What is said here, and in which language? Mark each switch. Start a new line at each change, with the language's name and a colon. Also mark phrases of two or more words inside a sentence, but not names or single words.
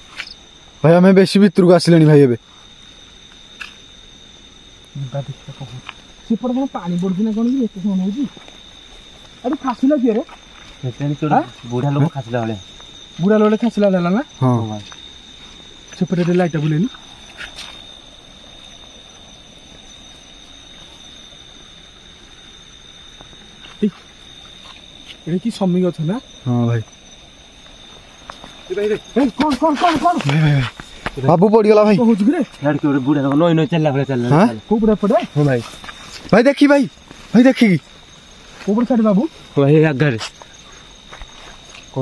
Odia: ଭାଇ ଆମେ ବେଶୀ ଭିତରକୁ ଆସିଲେଣି ଭାଇ ଏବେ ଯିବା ଦେଖିବା କଣ ହଉଛି। ସେପଟେ କଣ ପାଣି ପଡୁଛି ନା କଣ କି ଏତେ ସମୟ ହଉଛି? ଆରେ ଖାସିଲା କିଏ ରେ? ବୁଢା ଲୋକ ଖାସିଲା ଭଳିଆ। ବୁଢା ଲୋକ ଖାସିଲା ହେଲା ନା? ହଁ ହଁ ଭାଇ ସେପଟେ ଟିକେ ଲାଇଟ୍ ବୁଲେନି। ଏଟା କି ସମୀ ଗଛ ନା? ହଁ ଭାଇ କଣ ଭାଇ ଭାଇ ବାବୁ ପଡିଗଲା ଭାଇ ହଉଛି କିରେ? ଇଆଡେ କିଏ ଗୋଟେ ବୁଢା ଲୋକ ନଈ ଚାଲିଲା ଭଳିଆ ଚାଲିଲା। ହାଁ? କୋଉ ପଟେ ଏପଟେ? ହଁ ଭାଇ ଭାଇ ଦେଖି ଭାଇ ଭାଇ ଦେଖିକି କୋଉ ପଟେ ଛାଡି ବାବୁ? ହଁ ଭାଇ ଆଗାରେ କଣ